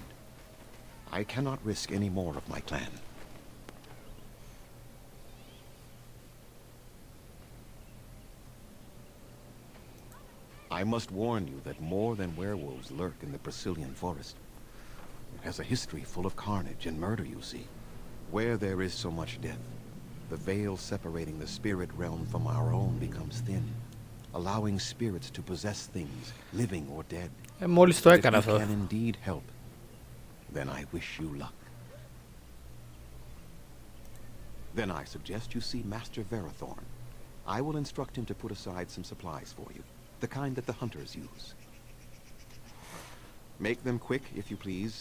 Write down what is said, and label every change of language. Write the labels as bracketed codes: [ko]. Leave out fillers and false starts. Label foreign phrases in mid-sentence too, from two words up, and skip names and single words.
[en] I cannot risk any more of my clan. I must warn you that more than werewolves lurk in the Brazilian forest. It has a history full of carnage and murder, you see. Where there is so much death, the veil separating the spirit realm from our own becomes thin, allowing spirits to possess things, living or dead. [el] Μόλις το έκανα αυτό. [en] If you can indeed help, then I wish you luck. Then I suggest you see Master Verathorn. I will instruct him to put aside some supplies for you, the kind that the hunters use. Make them quick, if you please.